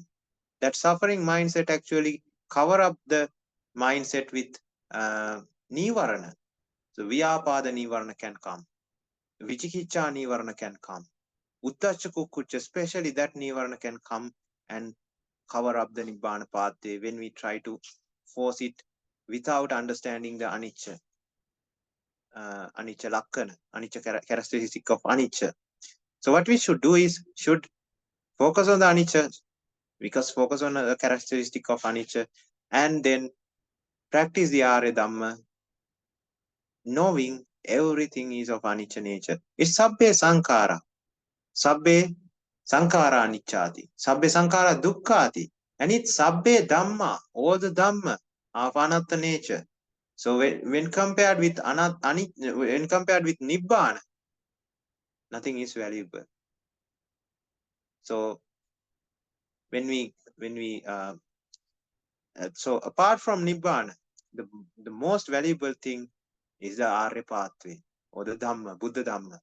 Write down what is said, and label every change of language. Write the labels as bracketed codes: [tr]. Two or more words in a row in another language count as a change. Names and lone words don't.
[en] That suffering mindset actually cover up the mindset with nivarana. So [pi] vyapada nivarana [en] can come. [pi] Vichikicha nivarana [en] can come. [pi] Uttacha kukkucha, [en] especially that nivarana can come and cover up the nibbana pathway when we try to force it without understanding the anicca. [pi] Anicca lakkana, [en] anicca characteristic of anicca. So what we should do is should focus on the anicca, because focus on the characteristic of anicca, and then practice the [pi] Arya Dhamma, [en] knowing everything is of anicca nature. It's [pi] sabbe sankhara. Sabbe sankhara anicchati. Sabbe sankhara dukkhati. [en] And it's [pi] sabbe dhamma. [en] All the dhamma of anatta nature. So when compared with when compared with nibbana, nothing is valuable. So when we so apart from nibbana, the most valuable thing is the Arya pathway or the Dhamma, Buddha Dhamma.